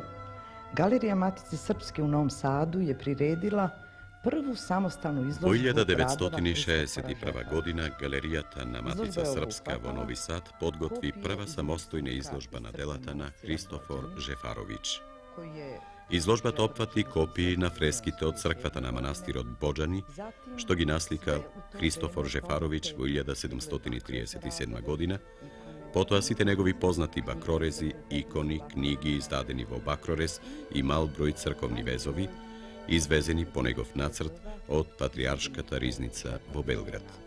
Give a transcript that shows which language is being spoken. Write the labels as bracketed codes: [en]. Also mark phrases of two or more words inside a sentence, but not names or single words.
[sr] Galerija Matice Srpske u Novom Sadu je priredila prvu samostalnu izložbu [mk] Во [sr] radova [mk] 1961 година галеријата на Матица Српска во Нови Сад подготви прва самостојна изложба на делата на Христофор Жефаровиќ. [sr] koji je [mk] Изложбата опфати копии на фреските од црквата на манастирот Боџани, што ги наслика Христофор Жефаровиќ во 1737 година, потоа сите негови познати бакрорези, икони, книги издадени во бакрорез и мал број црковни везови, извезени по негов нацрт од Патриаршката ризница во Белград.